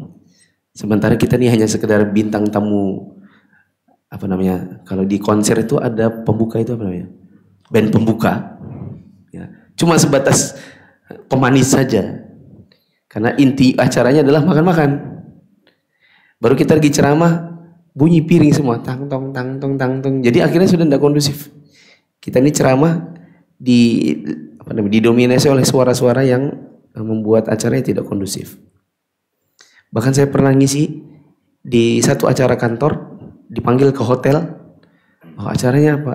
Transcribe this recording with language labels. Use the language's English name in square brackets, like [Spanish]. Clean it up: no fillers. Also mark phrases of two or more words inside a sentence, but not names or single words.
[Indonesian] Sementara kita ini hanya sekedar bintang tamu, apa namanya? Kalau di konser itu ada pembuka, itu apa namanya? Band pembuka. Ya, cuma sebatas pemanis saja. Karena inti acaranya adalah makan-makan. Baru kita lagi ceramah, bunyi piring semua, tang tong tang tong tang tong. Jadi akhirnya sudah tidak kondusif. Kita ini ceramah didominasi oleh suara-suara yang membuat acaranya tidak kondusif. Bahkan saya pernah ngisi di satu acara kantor, dipanggil ke hotel. Oh, acaranya apa?